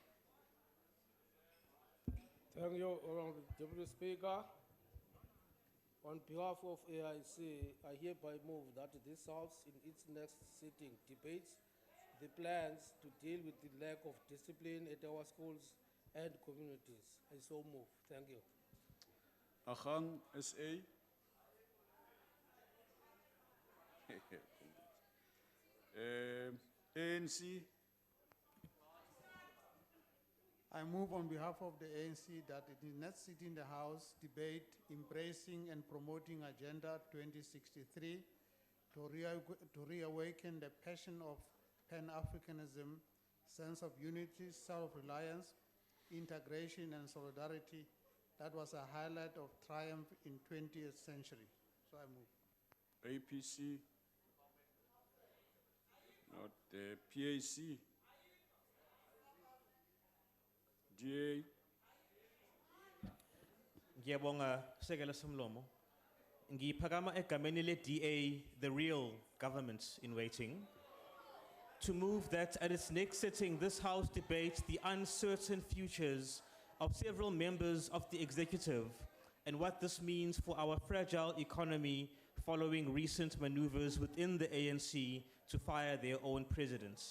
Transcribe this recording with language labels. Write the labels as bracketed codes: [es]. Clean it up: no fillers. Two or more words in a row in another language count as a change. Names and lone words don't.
[en] Thank you, Honorable Deputy Speaker. On behalf of AIC, I hereby move that this House in its next sitting debates the plans to deal with the lack of discipline at our schools and communities. I so move. Thank you. Agang SA? ANC? I move on behalf of the ANC that it is next sit in the House debate embracing and promoting Agenda 2063 to reawaken the passion of Pan-Africanism, sense of unity, self-reliance, integration and solidarity that was a highlight of triumph in 20th century. So I move. APC? Not the PAC? DA? [zu] Ngiyabonga Sekela Somlomo. Ngiphakama egameni le-DA, [en] the real government in waiting, to move that at its next sitting, this House debates the uncertain futures of several members of the executive and what this means for our fragile economy following recent maneuvers within the ANC to fire their own presidents.